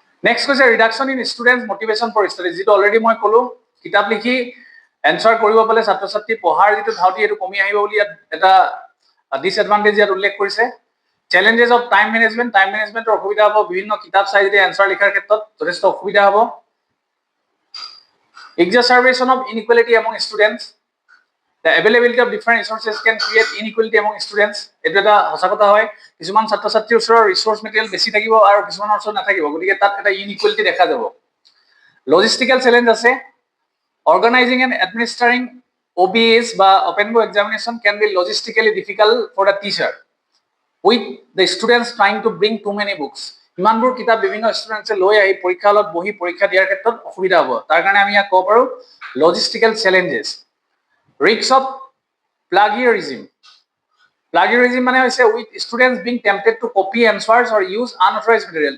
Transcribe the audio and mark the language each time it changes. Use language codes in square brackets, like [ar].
[as] Next হৈছে reduction in students motivation for study, যিটো already মই ক'লো কিতাপ লিখি এনচাৰ কৰিব পালে ছাত্ৰ ছাত্ৰী পঢ়াৰ যিটো ধাউতি এইটো কমি আহিব বুলি ইয়াত এটা ডিছএডভান্টেজ ইয়াত উল্লেখ কৰিছে। [en] challenges of time management, [as] time মেনেজমেণ্টৰ অসুবিধা হ'ব, বিভিন্ন কিতাপ চাই যদি এনচাৰ লিখাৰ ক্ষেত্ৰত যথেষ্ট অসুবিধা হ'ব। [en] Exacerbation of inequality among students, The availability of different resources can create inequality among students. [as] এইটো এটা সঁচা কথা হয়, কিছুমান ছাত্ৰ ছাত্ৰীৰ ওচৰত ৰিসোৰ্স মেটেৰিয়েল বেছি থাকিব আৰু কিছুমানৰ ওচৰত নাথাকিব, গতিকে তাত এটা ইনইকুৱেলিটি দেখা যাব। লজিষ্টিকেল চেলেঞ্জ আছে। [en] Organizing and administering OBEs বা open book examination can be logistically difficult for the teacher, with the students trying to bring too many books. [as] ইমানবোৰ কিতাপ বিভিন্ন ষ্টুডেন্টছে লৈ আহি পৰীক্ষা হলত বহি পৰীক্ষা দিয়াৰ ক্ষেত্ৰত অসুবিধা হ'ব। তাৰ কাৰণে আমি ইয়াক ক'ব পাৰোঁ লজিষ্টিকেল challenges. [en] Risks of plagiarism. Plagiarism মানে হৈছে with students being tempted to copy answers or use unauthorized material.